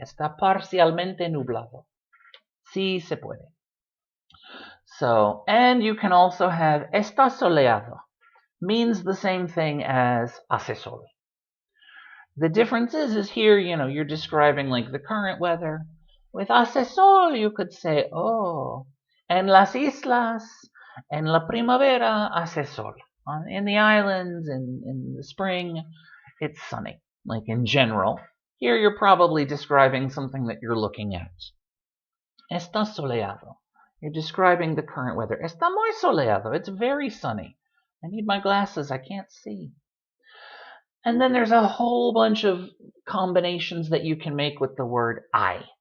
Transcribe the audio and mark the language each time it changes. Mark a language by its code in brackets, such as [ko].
[es] Está parcialmente nublado. Sí se puede. [en] So, and you can also have [es] está soleado. [en] Means the same thing as [es] hace sol. [en] The difference is here, you're describing like the current weather. With hace sol, you could say, oh, [es] en las islas, en la primavera, hace sol. [en] In the islands, in the spring, it's sunny. Like in general. Here you're probably describing something that you're looking at. [es] Está soleado. [en] You're describing the current weather. [es] Está muy soleado. [en] It's very sunny. I need my glasses. I can't see. And then there's a whole bunch of combinations that you can make with the word hay.